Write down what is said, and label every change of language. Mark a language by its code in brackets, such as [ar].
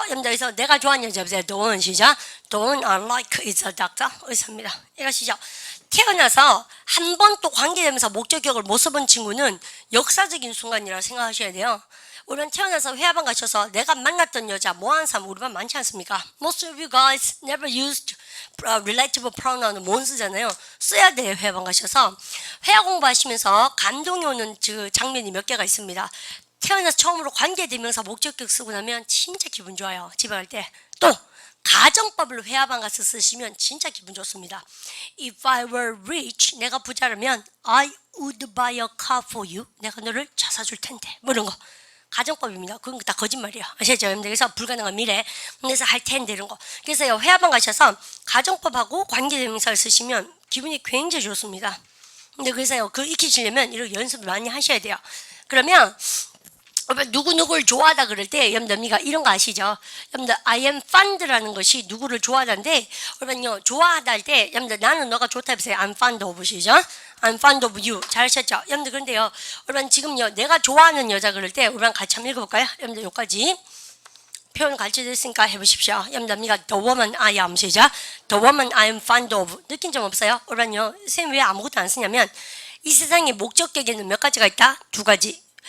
[ko] 여러분들 내가 좋아하는 여자 보세요. [en] Don't [ko] 시작. [en] Don't I like is a doctor. [ko] 의사입니다. 이것이죠. 태어나서 한 번 또 관계되면서 목적격을 못 써본 친구는 역사적인 순간이라고 생각하셔야 돼요. 우리는 태어나서 회화반 가셔서 내가 만났던 여자 뭐하는 사람 우리 반 많지 않습니까? [en] Most of you guys never used relative pronoun은 [ko] 못 쓰잖아요. 써야 돼요. 회화반 가셔서. 회화 공부하시면서 감동이 오는 그 장면이 몇 개가 있습니다. 태어나서 처음으로 관계대명사 목적격 쓰고 나면 진짜 기분 좋아요. 집에 갈 때. 또 가정법을 회화반 가서 쓰시면 진짜 기분 좋습니다. [en] If I were rich, [ko] 내가 부자라면 [en] I would buy a car for you. [ko] 내가 너를 차 사줄 텐데. 뭐 이런 거. 가정법입니다. 그건 다 거짓말이에요. 아시죠? 그래서 불가능한 미래. 그래서 할 텐데 이런 거. 그래서 회화반 가셔서 가정법하고 관계대명사를 쓰시면 기분이 굉장히 좋습니다. 근데 그래서요. 그 익히시려면 이렇게 연습을 많이 하셔야 돼요. 그러면 누구누구를 좋아하다 그럴 때 여러분들 이런 거 아시죠? 여러분들 I am fond라는 것이 누구를 좋아하다인데 여러분요 좋아하다 할 때 여러분들 나는 너가 좋다 해보세요. [en] I'm fond of [ko] 시죠? [en] I'm fond of you. 잘하셨죠? [ko] 여러분들 그런데요 여러분 지금요 내가 좋아하는 여자 그럴 때 여러분 같이 한번 읽어볼까요? 여러분들 여기까지 표현 가르쳐드렸으니까 해보십시오. 여러분들 [en] The woman I am [ko] 시작. [en] The woman I am fond of. [ko] 느낀 점 없어요? 여러분요 선생님 왜 아무것도 안 쓰냐면 이 세상에 목적격에는 몇 가지가 있다? 두 가지.